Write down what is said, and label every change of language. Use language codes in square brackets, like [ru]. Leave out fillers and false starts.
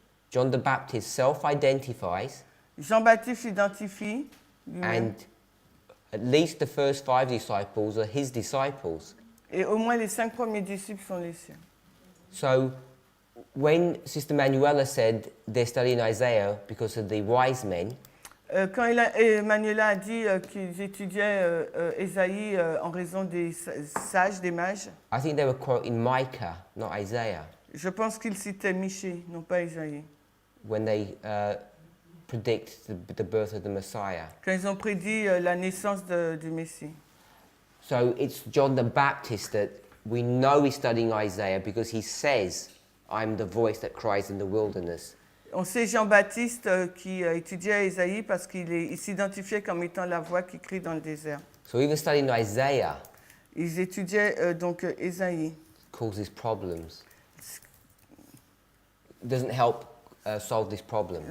[en] John the Baptist self-identifies, [fr] Jean-Baptiste s'identifie lui-même. [en] and at least the first 5 disciples are his disciples. [fr] Et au moins les 5 premiers disciples sont les siens. [en] So when Sister Manuela said they're studying Isaiah because of the wise men, [fr] Quand Manuela a dit qu'ils étudiaient Ésaïe en raison des sages, des mages, [en] I think they were quoting Micah, not Isaiah, [fr] je pense qu'ils citaient Michée, non pas Ésaïe. [en] when they predict the birth of the Messiah. [fr] Quand ils ont prédit la naissance du Messie. [en] So it's John the Baptist that we know is studying Isaiah because he says, I'm the voice that cries in the wilderness. [fr] On sait Jean-Baptiste qui étudiait Ésaïe parce qu'il s'identifiait comme étant la voix qui crie dans le désert. [en] So even studying Isaiah [fr] Ils étudiaient donc Ésaïe. [en] causes problems. Doesn't help solve this problem.